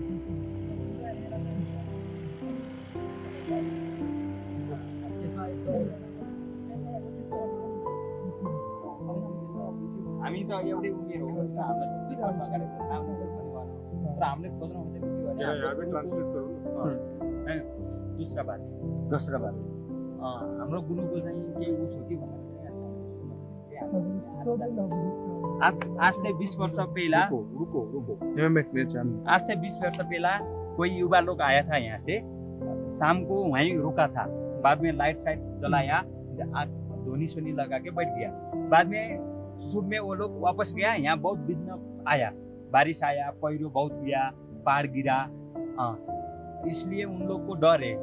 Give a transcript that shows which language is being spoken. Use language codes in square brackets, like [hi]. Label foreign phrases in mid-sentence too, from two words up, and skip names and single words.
[ne] हामी त एउटै उमेर हो, हामीलाई 20 वर्ष अगाडि त थाहा हुँदैन पनि भएन। तर हामीले खोज्न खोजेको के भने [hi] यहाँ पे ट्रांसलेट करो ना। [ne] दोस्रो बात हाम्रो गुरुको चाहिँ केही उस हो कि भनेर [hi] आज से 20 वर्ष पहला रुको मैं चाहूँ आज से 20 वर्ष पहला कोई युवा लोग आया था यहाँ से, शाम को वहीं रुका था, बाद में लाइट जलाया, धोनी सोनी लगा के बैठ गया। बाद में सुबह में वो लोग वापस गया। यहाँ बहुत विघ्न आया, बारिश आया, पैरो बहुत गया, पहाड़ गिरा, इसलिए उन लोग को डर है।